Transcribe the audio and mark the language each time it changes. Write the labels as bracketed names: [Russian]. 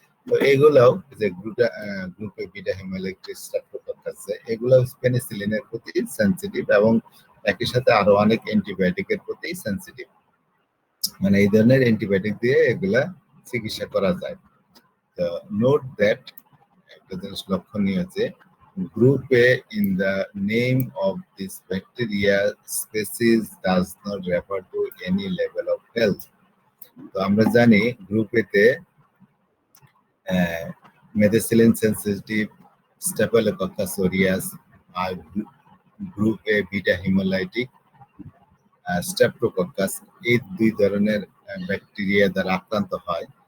[Bangla] তো এগুলাও যে গ্রুপে বিটা হিমোলাইটিক স্ট্রেপ্টোকক্কাস, এগুলাও পেনিসিলিনের প্রতি সেনসিটিভ এবং একই সাথে আরো অনেক অ্যান্টিবায়োটিকের প্রতি সেনসিটিভ। মানে এই ধরনের অ্যান্টিবায়োটিক দিয়ে এগুলা চিকিৎসা করা যায়। তো নোট দ্যাট, একটা জিনিস লক্ষণীয় যে [English] Group A in the name of this bacteria species does not refer to any level of health. [Bangla] তো আমরা জানি গ্রুপ এ তে মেথিসিলিন সেনসিটিভ স্টেফিলোকক্কাস অরিয়াস আর গ্রুপ এ বিটা হিমোলাইটিক স্ট্রেপ্টোকক্কাস, এই দুই ধরনের ব্যাকটেরিয়া দ্বারা আক্রান্ত হয়।